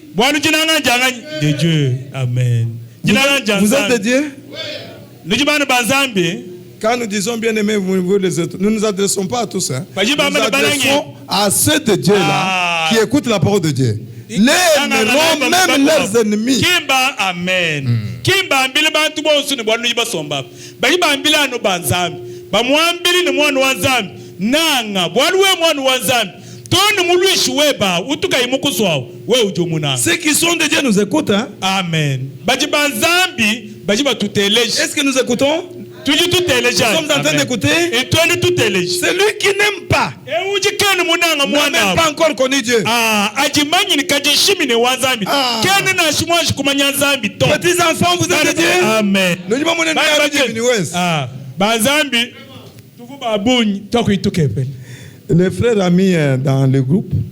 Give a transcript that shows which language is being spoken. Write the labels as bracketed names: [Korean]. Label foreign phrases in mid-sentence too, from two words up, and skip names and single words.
[French] De Dieu. Amen. Vous êtes de Dieu? Quand nous disons bien-aimés, vous les autres, nous ne nous adressons pas à tous. Hein. Nous nous adressons à ceux de Dieu là, qui écoutent la parole de Dieu. Les aimeront même leurs ennemis. [Luba-Lulua] Kimba, amen. Kimba, ambile bantu bonsu ni bwanu yibasomba. Bayiba ambile anu banzambi. Bamwambili ni mwanu wanzambi. Nanga, bwaluwe mwanu wanzambi. Toni muluishi weba, utuka imukuswa, we ujumuna. [French] Ceux qui sont de Dieu nous écoutent. Hein? Amen. [Luba-Lulua] Bajiba nzambi, bajiba tuteleji. [French] Est-ce que nous écoutons? Nous sommes en train d'écouter. Celui qui n'aime pas n'a même pas encore connu Dieu. Petits enfants, vous êtes de Dieu. Amen. Les frères amis dans le groupe.